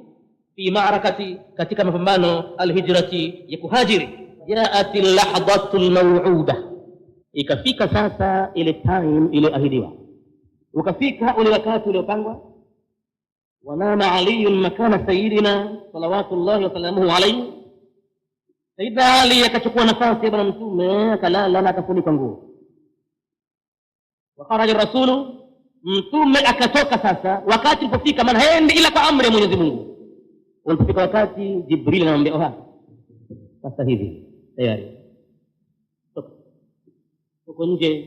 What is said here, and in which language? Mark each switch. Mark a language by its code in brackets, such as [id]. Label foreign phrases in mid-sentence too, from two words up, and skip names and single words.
[ar] في معركة, [sw] katika mapambano, alhijrati, ya kuhajiri. [ar] جاءت اللحظة الموعودة, [sw] ikafika sasa ile time ile ahidiwa, ukafika ule wakati uliopangwa. [ar] ونام علي مكان سيدنا صلوات الله وسلامه عليه, [sw] Sayyidina Ali akachukua nafasi ya bwana mtume, akalala na akafunika nguo. [ar] وخرج رسول, [sw] mtume akatoka sasa. Wakati ulipofika, maana haendi ila kwa amri ya Mwenyezi Mungu. Ulipofika wakati, Jibril anamwambia, sasa hivi tayari uko nje.